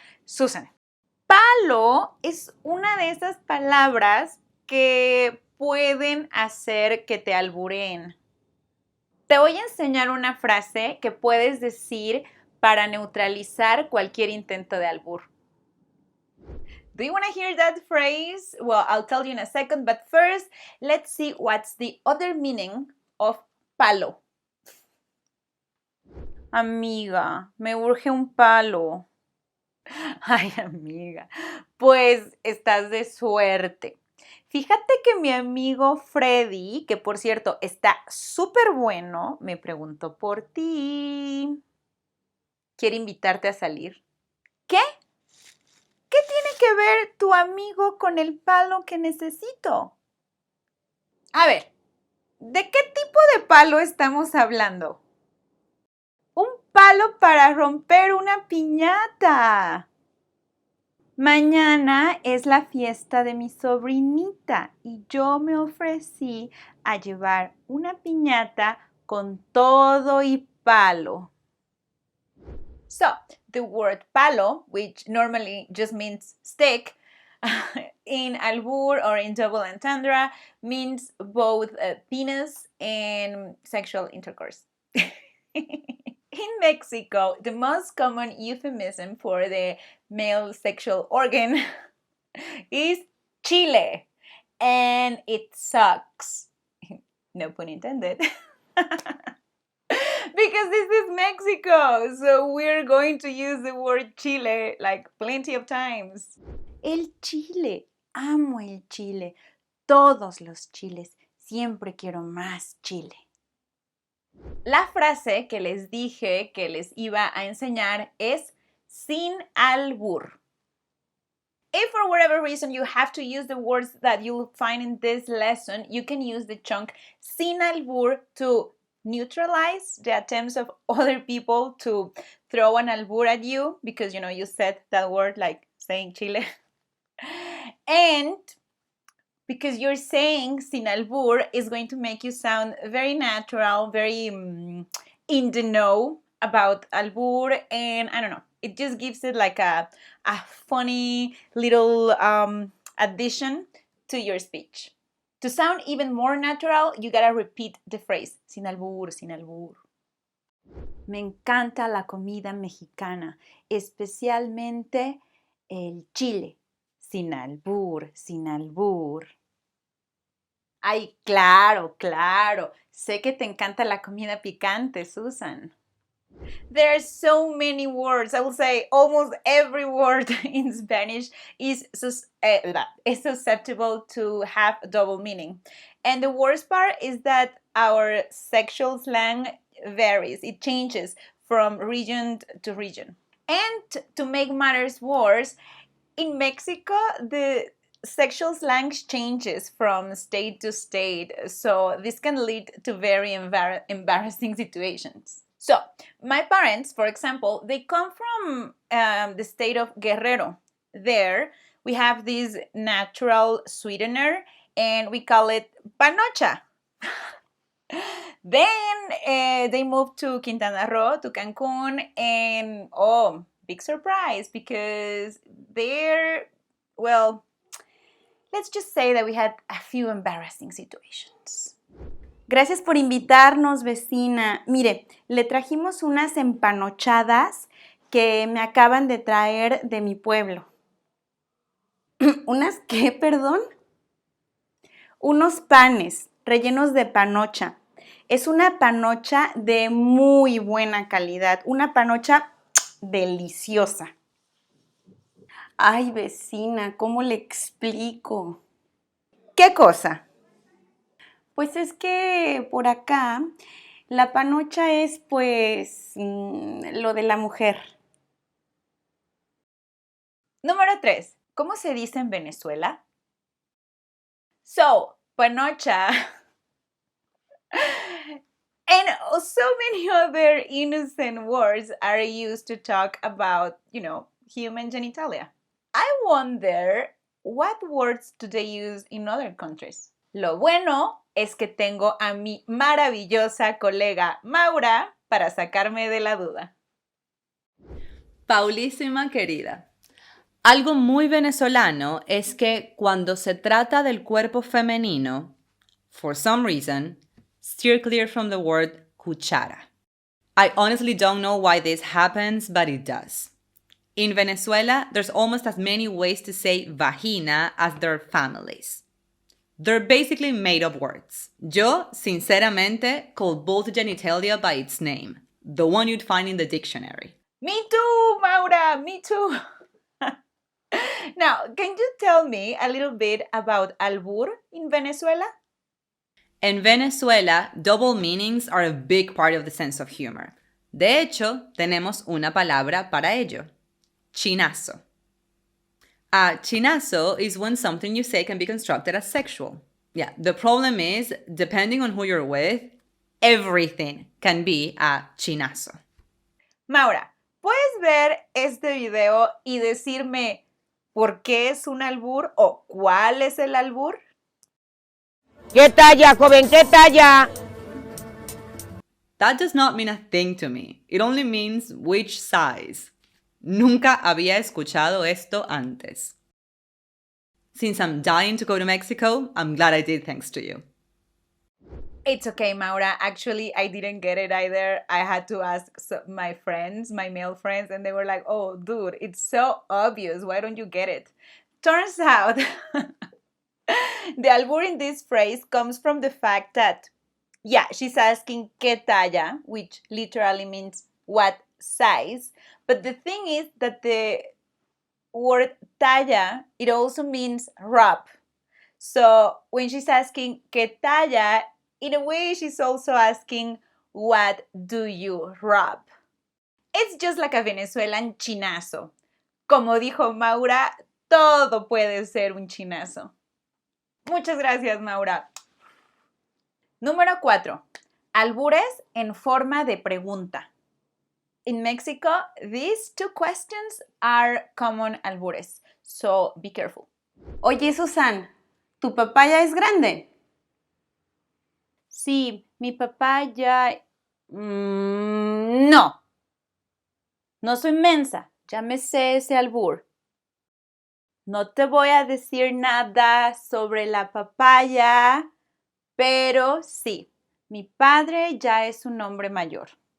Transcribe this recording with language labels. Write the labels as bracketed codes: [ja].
[es] Susan, palo es una de esas palabras que pueden hacer que te albureen. Te voy a enseñar una frase que puedes decir para neutralizar cualquier intento de albur. [en] Do you want to hear that phrase? Well, I'll tell you in a second, but first, let's see what's the other meaning of palo. [es] Amiga, me urge un palo. Ay, amiga, pues estás de suerte. Fíjate que mi amigo Freddy, que por cierto está súper bueno, me preguntó por ti. Quiere invitarte a salir. ¿Qué? ¿Qué tiene que ver tu amigo con el palo que necesito? A ver, ¿de qué tipo de palo estamos hablando? Un palo para romper una piñata. Mañana es la fiesta de mi sobrinita y yo me ofrecí a llevar una piñata con todo y palo. [en] So, the word palo, which normally just means stick, in Albur or in double entendre means both penis and sexual intercourse. In Mexico, the most common euphemism for the male sexual organ is chile, and it sucks. No pun intended. Because this is Mexico, so we're going to use the word chile like plenty of times. [es] El chile, amo el chile, todos los chiles, siempre quiero más chile. La frase que les dije que les iba a enseñar es sin albur. [en] If for whatever reason you have to use the words that you'll find in this lesson, you can use the chunk [es] sin albur [en] to neutralize the attempts of other people to throw an albur at you because, you said that word like saying chile. And because you're saying [es] sin albur [en] is going to make you sound very natural, very in the know about albur, and I don't know, it just gives it like a funny little addition to your speech. To sound even more natural, you gotta repeat the phrase, [es] sin albur, sin albur. Me encanta la comida mexicana, especialmente el chile. Sin albur, sin albur. Ay, claro. Sé que te encanta la comida picante, Susan. [en] There are so many words. I will say almost every word in Spanish is susceptible to have a double meaning. And the worst part is that our sexual slang varies, it changes from region to region. And to make matters worse, in Mexico, the sexual slang changes from state to state, so this can lead to very embarrassing situations. So, my parents, for example, they come from the state of Guerrero. There, we have this natural sweetener, and we call it panocha. Then they moved to Quintana Roo, to Cancun, and oh, big surprise because there, well, let's just say that we had a few embarrassing situations. [es] Gracias por invitarnos, vecina. Mire, le trajimos unas empanochadas que me acaban de traer de mi pueblo. ¿Unas qué, perdón? Unos panes rellenos de panocha. Es una panocha de muy buena calidad, una panocha deliciosa. Ay, vecina, ¿cómo le explico? ¿Qué cosa? Pues es que por acá la panocha es pues lo de la mujer. Número 3. ¿Cómo se dice en Venezuela? [en] So, panocha and so many other innocent words are used to talk about, human genitalia. I wonder what words do they use in other countries. [es] Lo bueno es que tengo a mi maravillosa colega Maura para sacarme de la duda. Paulísima querida, algo muy venezolano es que cuando se trata del cuerpo femenino, [en] for some reason, steer clear from the word [es] cuchara. [en] I honestly don't know why this happens, but it does. In Venezuela, there's almost as many ways to say vagina as there are families. They're basically made-up words. [es] Yo, sinceramente, [en] call both genitalia by its name, the one you'd find in the dictionary. Me too, Maura, me too. Now, can you tell me a little bit about albur in Venezuela? [es] En Venezuela, [en] double meanings are a big part of the sense of humor. [es] De hecho, tenemos una palabra para ello. Chinazo. [en] A chinazo is when something you say can be constructed as sexual. Yeah, the problem is, depending on who you're with, everything can be a chinazo. [es] Maura, ¿puedes ver este video y decirme por qué es un albur o cuál es el albur? ¿Qué talla, joven? ¿Qué talla? [en] That does not mean a thing to me. It only means which size. [es] Nunca había escuchado esto antes. [en] Since I'm dying to go to Mexico, I'm glad I did thanks to you. It's okay, Maura. Actually, I didn't get it either. I had to ask my friends, my male friends, and they were like, oh, dude, it's so obvious. Why don't you get it? Turns out the albur in this phrase comes from the fact that, yeah, she's asking [es] ¿qué talla?, [en] which literally means what size. But the thing is that the word talla, it also means rub. So when she's asking [es] ¿qué talla?, [en] in a way she's also asking what do you rub? It's just like a Venezuelan chinazo. [es] Como dijo Maura, todo puede ser un chinazo. Muchas gracias, Maura. Número 4. Albures en forma de pregunta. [en] In Mexico, these two questions are common albures, so be careful. [es] Oye, Susan, ¿tu papá ya es grande? Sí, mi papá ya... No. No soy mensa, ya me sé ese albur. No te voy a decir nada sobre la papaya, pero sí, mi padre ya es un hombre mayor.